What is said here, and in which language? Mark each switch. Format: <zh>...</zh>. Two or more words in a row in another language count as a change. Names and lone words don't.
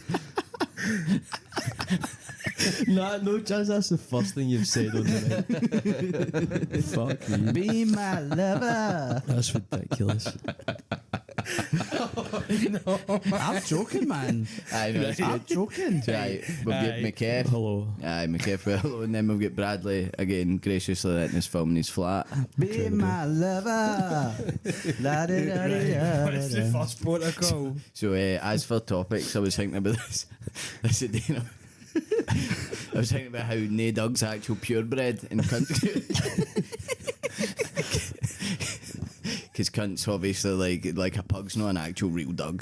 <en>Nah, no chance. That's the first thing you've said on the night. Fuck me. Be my lover. That's ridiculous. No. I'm joking, man. Aye, no, it's I'm good. joking. Right, we've got Aye. McKev. Hello. Aye, McKev, hello. And then we've got Bradley, again, graciously letting us film in his flat. Be my lover. La-di-da-di-da-da-da. What is the first protocol? So, as for topics, I was thinking about this. This is, you know, I was thinking about how nae dog's actual purebred in country. Because cunt's obviously like a pug's not an actual real dog.</en>